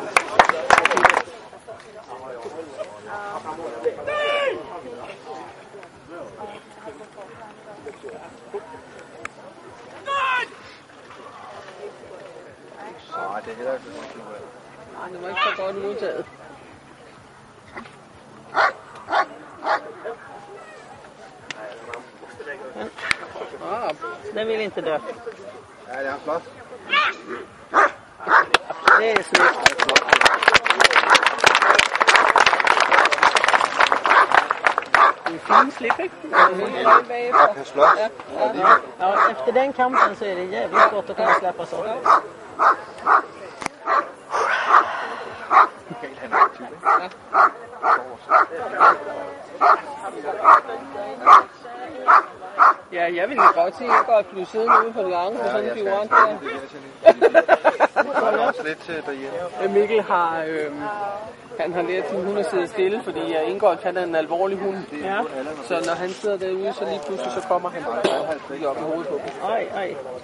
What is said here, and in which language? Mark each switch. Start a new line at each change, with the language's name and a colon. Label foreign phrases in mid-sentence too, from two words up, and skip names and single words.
Danish: Nej, det er heller ikke sådan noget. Nej, det var ikke så godt udtaget.
Swedish: Den vill inte dö.
Danish: Ja, det er flot.
Swedish: Det är snyggt. En fin slip, ikke? Ja, kan slås. Ja, efter den kampen så är det jävligt gott att kunna släppa så.
Danish: Ja, jeg ville godt se, at jeg godt blive siddende ude på den lange på sådan en fjorden der. også lidt derhjemme. Mikkel har, han har lært sin hund at sidde stille, fordi Ingolf han er en alvorlig hund. Ja. Så når han sidder derude, så lige pludselig så kommer han lige op i hovedet på dem.